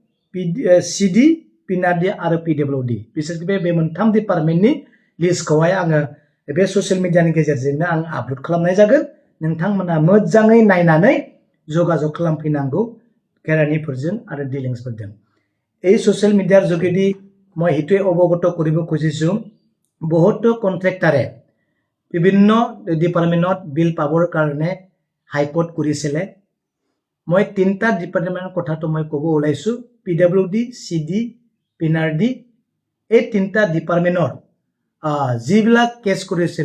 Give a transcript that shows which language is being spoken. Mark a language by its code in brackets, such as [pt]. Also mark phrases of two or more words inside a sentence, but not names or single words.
[brx] सिडि पिनारडि आरो पिडब्लिउडि बिसोर बे मोनथाम डिपार्टमेन्टनि लिस्टखौहाय आङो बे ससियेल मिडियानि गेजेरजोंनो आं आपल'ड खालामनाय जागोन नोंथांमोना मोजाङै नायनानै जगाजग खालामफैनांगौ केरानिफोरजों आरो डिलिंसफोरजों [as] এই সোশ্যাল মিডিয়াৰ যোগেদি মই হিটোৱে অৱগত কৰিব খুজিছো বহুত কন্ট্ৰেক্টাৰে বিভিন্ন ডিপাৰ্টমেন্টত বিল পাবৰ কাৰণে হাইকোৰ্ট কৰিছিলে মই তিনটা ডিপাৰ্টমেন্টৰ কথাটো মই ক'ব ওলাইছো পিডব্লিউডি সিডি পিনাৰডি এই তিনটা ডিপাৰ্টমেন্টৰ যিবিলাক কেছ কৰিছিল